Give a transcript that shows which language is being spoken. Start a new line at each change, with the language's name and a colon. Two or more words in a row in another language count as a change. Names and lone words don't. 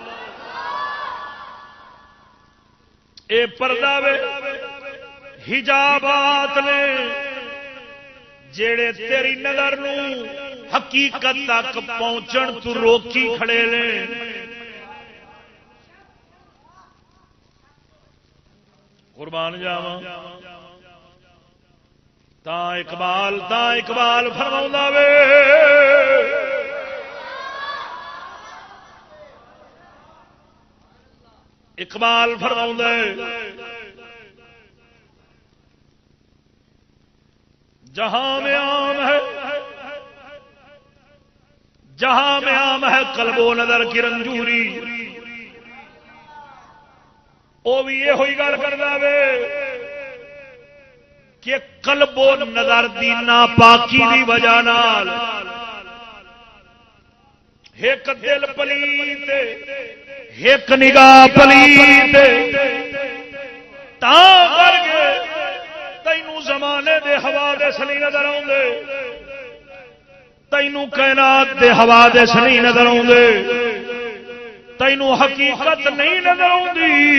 Punjabi: اے پردہ وے حجابات نے جڑے تیری نظر نو حقیقت تک پہنچن تو روکی کھڑے نے. قربان جاواں تا اقبال فرماؤندا وے
Urdu: اقبال فرماؤندا جہاں میں عام ہے قلب و نظر کی رنجوری.
Punjabi: وہ بھی یہ ہوئی گل کردا وے کہ قلب و نظر دی ناپاکی دی وجہ نال ایک دل پلیت ایک نگاہ پلیت تا کر کے تینوں زمانے دے حوادث نہیں نظر آؤندے, تینوں کائنات دے حوادث نہیں نظر آؤندے, تینوں حقیقت نہیں نظر آؤندی.